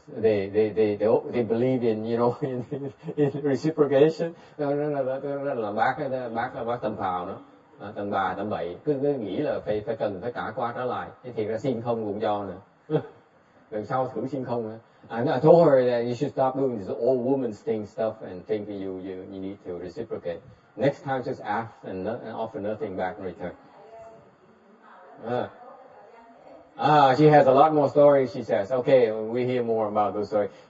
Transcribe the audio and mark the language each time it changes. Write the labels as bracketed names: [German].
[English] They believe in in reciprocation. [Vietnamese] Là bác tầm phào nữa, tầm bà tầm bậy, cứ nghĩ là phải trả qua trả lại. Thế thì ra xin không cũng cho nữa. Lần sau thử xin không nữa. [English] And I told her that you should stop doing this old woman's thing stuff and think that you need to reciprocate. Next time, just ask and offer nothing back in return. She has a lot more stories, she says. Okay, we hear more about those stories.